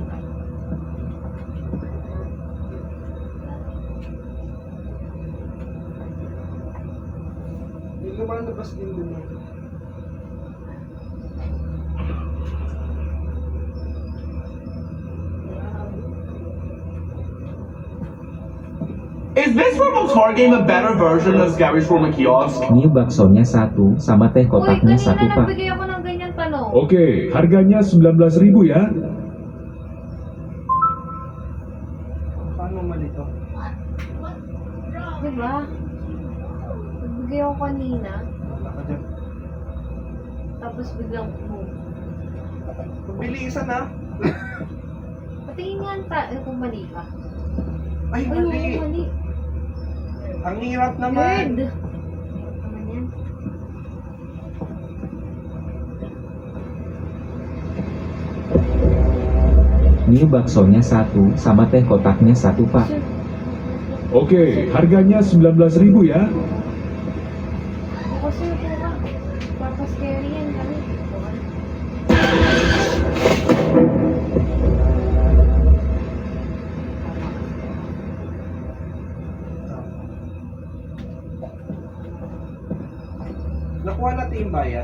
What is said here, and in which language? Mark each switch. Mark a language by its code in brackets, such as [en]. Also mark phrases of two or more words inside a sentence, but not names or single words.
[tl] Yung lumalabas din dun yun. [en] Is this remote car game a better version of Gary's Room Kiosk? [id] Ini baksonya 1 sama teh [tl] Uy, [id] kotaknya [tl] kanina [id] 1 pak. [tl] nagbigay ako ng ganyan tanong. [id] Oke, harganya 19.000 ya. [tl] Paano mali to? Diba? Nagbigay ako kanina. Wala ka dyan. Tapos biglang boom. Pabilisan ha? Patingin nga kung mali ka. Ay, Ay, mali. oo, mali. Ang hirap naman. Nerd! Naman yan. [id] Ini baksonya 1 sama teh kotaknya 1 pak. Oke, harganya 19.000 ya. [tl] Kasi ito ka. Papascary yan kami. Nakuha natin yung bayad.